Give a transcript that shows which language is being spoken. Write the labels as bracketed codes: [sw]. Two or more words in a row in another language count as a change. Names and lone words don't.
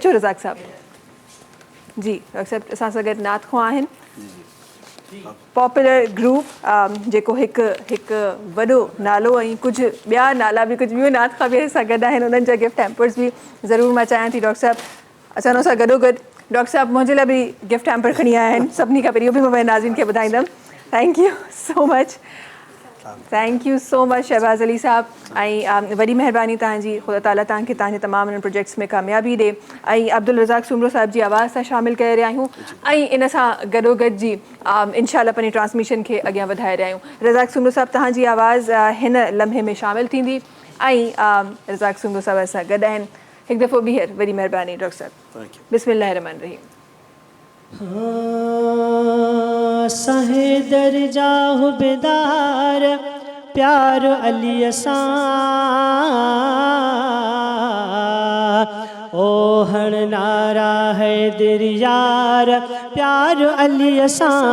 [sd] अचो रज़ाक साहब जी, डॉक्टर साहब असां सां गॾु नाथ ख्वाह आहिनि, पॉपुलर ग्रुप जेको हिकु वॾो नालो, ऐं कुझु ॿिया नाला बि, कुझु ॿियूं नाथ ख्वाह बि असां गॾु आहिनि, उन्हनि जा [en] gift hampers [sd] बि ज़रूरु मां चाहियां थी डॉक्टर साहब असां हुन सां गॾोगॾु। डॉक्टर साहब मुंहिंजे लाइ बि [en] gift hamper [sd] खणी आया आहिनि, सभिनी खां पहिरीं इहो बि मां नाज़रीन खे ॿुधाईंदमि। [en] thank you so much, thank you so much [sd] शहबाज़ अली साहब, ऐं वॾी महिरबानी तव्हांजी, ख़ुदा ताला तव्हांखे तव्हांजे तमामु हिननि प्रोजेक्ट्स में कामयाबी ॾे। ऐं अब्दुल रज़ाक सुमरो साहिब जी आवाज़ सां शामिलु करे रहिया आहियूं, ऐं इन सां गॾोगॾु जी इंशाअल्लाह पंहिंजी ट्रांसमिशन खे अॻियां वधाए रहिया आहियूं। रज़ाक सुमरो साहिब तव्हांजी आवाज़ हिन लम्हे में शामिलु थींदी, ऐं रज़ाक सुमरो साहिब असां गॾु आहिनि। हिकु दफ़ो ॿीहर वॾी महिरबानी डॉक्टर साहिब। [ar] بسم الله رحمن رحيم. [sd] सहे दर्जा हुबेदार प्यार अली असां, ओ हण नारा है दिल यार प्यार अली असां,